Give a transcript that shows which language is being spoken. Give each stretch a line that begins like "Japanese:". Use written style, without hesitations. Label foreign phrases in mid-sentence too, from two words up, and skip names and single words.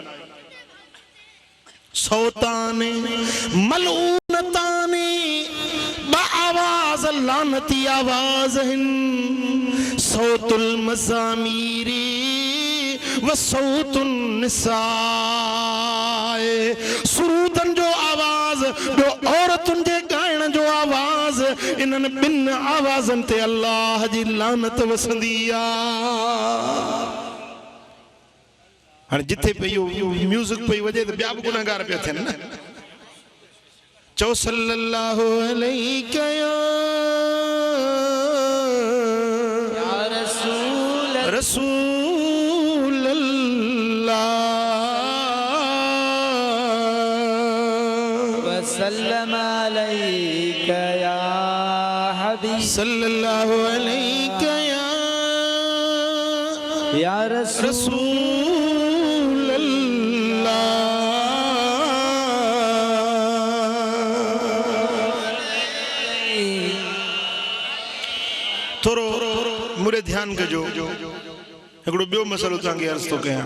Arabic: صوتان ملعونان
Sindhi: बा आवाज लानती आवाज हिन
Arabic: صوت المزامير وصوت النساء
Sindhi: सुरूदन जो आवाज जो औरतुन जे गायण जो आवाज इनन बिन आवाजन ते अल्लाह जी लानत वसंदी आ हाणे जिथे पे यो म्यूजिक पे वजे तो बिया भी गुनहगार पे थियन न चो
Arabic: صلى الله عليه يا رسول الله وسلم عليك يا هادي صلى الله عليه या رسول الله.
Sindhi: थोरो मुरे ध्यान कजो हिकिड़ो ॿियो मसलो तव्हांखे अर्ज़ थो कयां।